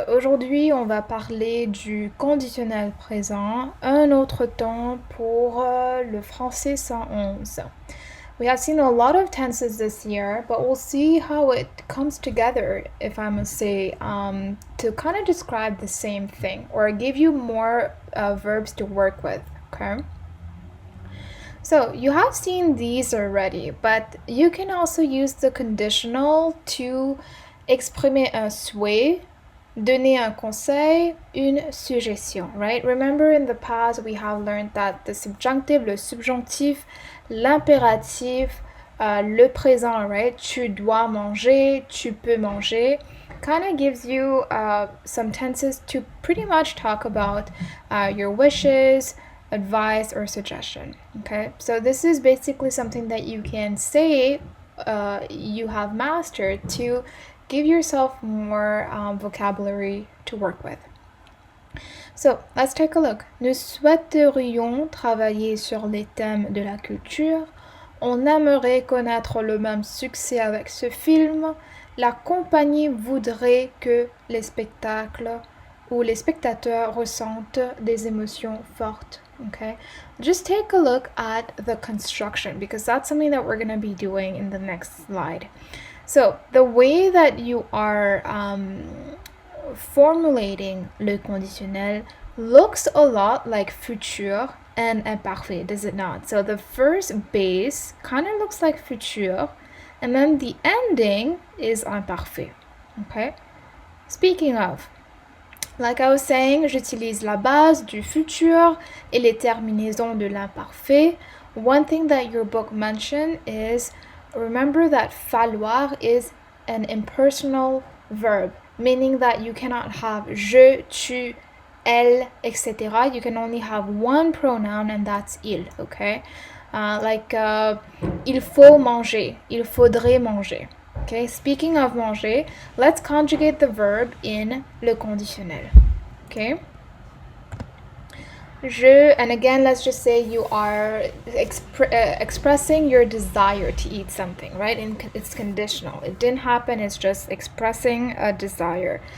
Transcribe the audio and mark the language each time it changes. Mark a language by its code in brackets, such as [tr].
[fr] Aujourd'hui, on va parler du conditionnel présent, un autre temps pour le français 111. [en] We have seen a lot of tenses this year, but we'll see how it comes together, if I must say, to kind of describe the same thing or give you more verbs to work with, okay? So you have seen these already, but you can also use the conditional to [fr] exprimer un souhait, donner un conseil, une suggestion, [en] right? Remember in the past we have learned that the subjunctive, le subjonctif, l'impératif, le présent, right? [fr] Tu dois manger, tu peux manger, [en] kind of gives you some tenses to pretty much talk about your wishes, advice, or suggestion. Okay, so this is basically something that you can say you have mastered to give yourself more vocabulary to work with. So let's take a look. [fr] Nous souhaiterions travailler sur les thèmes de la culture. On aimerait connaître le même succès avec ce film. La compagnie voudrait que les spectacles ou les spectateurs ressentent des émotions fortes. [en] Okay, just take a look at the construction because that's something that we're going to be doing in the next slide. So the way that you are formulating le conditionnel looks a lot like futur and imparfait, does it not? So the first base kind of looks like futur, and then the ending is imparfait. Okay? Speaking of, like I was saying, [fr] j'utilise la base du futur et les terminaisons de l'imparfait. [en] One thing that your book mentioned is remember that falloir is an impersonal verb, meaning that you cannot have je, tu, elle, etc. You can only have one pronoun and that's il, okay? [fr] Il faut manger, il faudrait manger. [en] Okay, speaking of manger, let's conjugate the verb in le conditionnel. Okay? And again, let's just say you are expressing your desire to eat something, right? And it's conditional. It didn't happen, it's just expressing a desire.